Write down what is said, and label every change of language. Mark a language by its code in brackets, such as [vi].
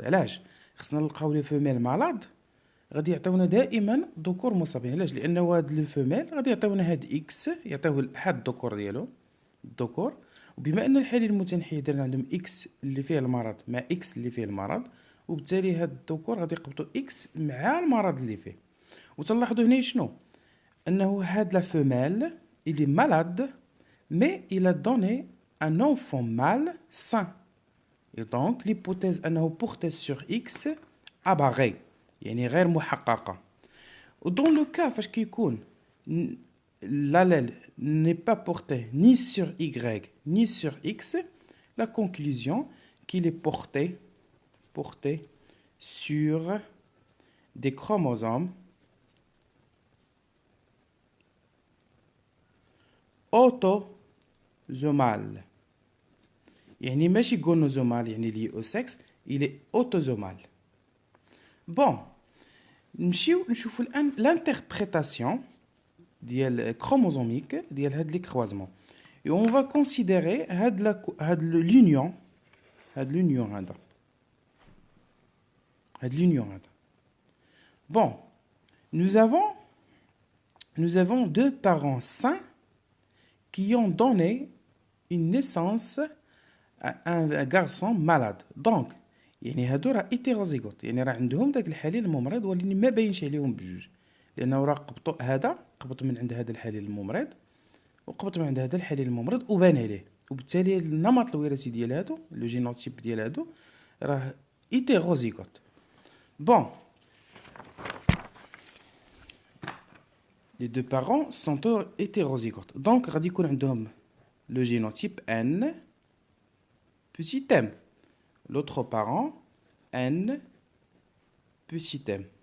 [ar] علاش خصنا نلقاو لي فيميل مالاد غادي يعطيونا دائما ذكور مصابين. علاش؟ لانه هاد لي فيميل غادي يعطيونا هاد اكس، يعطيوه احد الذكور ديالو الذكور، وبما ان الحليل المتنحي درنا عندهم اكس اللي فيه المرض مع اكس اللي فيه المرض، وبالتالي هاد الذكور غادي يقبطوا اكس مع المرض اللي فيه. وتلاحظوا هنا شنو انه هاد لا فيميل [fr] il est malade mais il a donné un enfant mâle sain. Et donc l'hypothèse أنه porté sur X apparaît [ar] يعني غير محققة. [fr] Dans le cas فاش كيكون l'allèle n'est pas porté ni sur Y ni sur X, la conclusion qu'il est porté sur des chromosomes autosomal. يعني ماشي gonozomale يعني lié au sexe, il est autosomal. [ar] Bon, نمشيو نشوفوا الآن l'interprétation ديال chromosomique ديال هاد لي croisements. [fr] Et on va considérer هاد l'union هذا. Bon, nous avons deux parents sains qui ont donné une naissance à un garçon malade. [ar] Donc يعني هادو راه هيتيروزيغوت، يعني راه عندهم داك الحليل الممرض ولكن ما باينش عليهم بجوج، لانه راه قبط من عند هذا الحليل الممرض وقبط من عند هذا الحليل الممرض وبان عليه، وبالتالي النمط الوراثي ديال هادو لو جينوتيب ديال هادو راه هيتيروزيغوت. [fr] بون les deux parents sont hétérozygotes. Donc [ar] غادي يكون عندهم [fr] le génotype N petit m. L'autre parent N petit m.